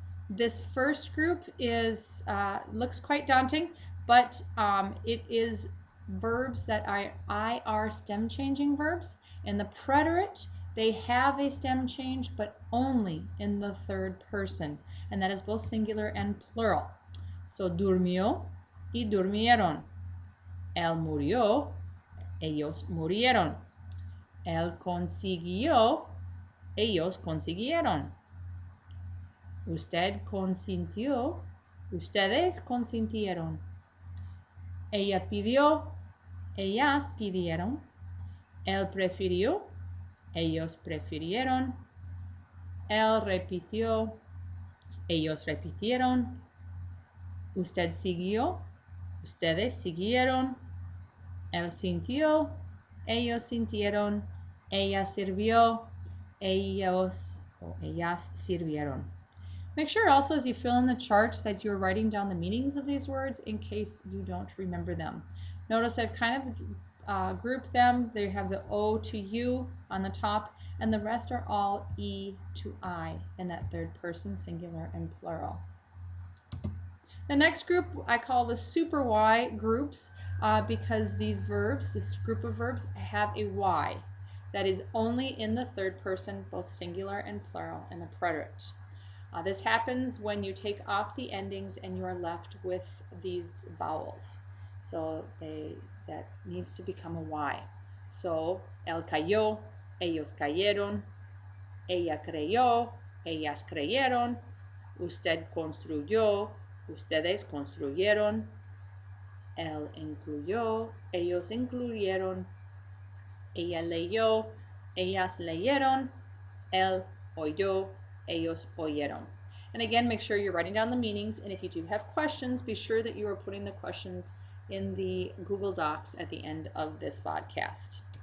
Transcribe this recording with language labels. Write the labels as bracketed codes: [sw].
[en] This first group is looks quite daunting, but it is verbs that are stem changing verbs. In the preterite, they have a stem change, but only in the third person, and that is both singular and plural. [es] So durmió y durmieron. Él murió, ellos murieron. Él consiguió, ellos consiguieron. Usted consintió, ustedes consintieron. Ella pidió, ellas pidieron. Él prefirió, ellos prefirieron. Él repitió, ellos repitieron. Usted siguió, Ustedes siguieron. Él sintió. Ellos sintieron. Ella sirvió. Ellos o ellas sirvieron. [en] Make sure also as you fill in the charts that you're writing down the meanings of these words in case you don't remember them. Notice I've kind of grouped them. They have the O to U on the top, and the rest are all E to I in that third person, singular and plural. The next group I call the super Y groups because these verbs, this group of verbs, have a Y that is only in the third person, both singular and plural, in the preterite. This happens when you take off the endings and you are left with these vowels. So that needs to become a Y. [es] So, él cayó, ellos cayeron, ella creyó, ellas creyeron, usted construyó, ustedes construyeron, él incluyó, ellos incluyeron, ella leyó, ellas leyeron, él oyó, ellos oyeron. [en] And again, make sure you're writing down the meanings, and if you do have questions, be sure that you are putting the questions in the Google Docs at the end of this podcast.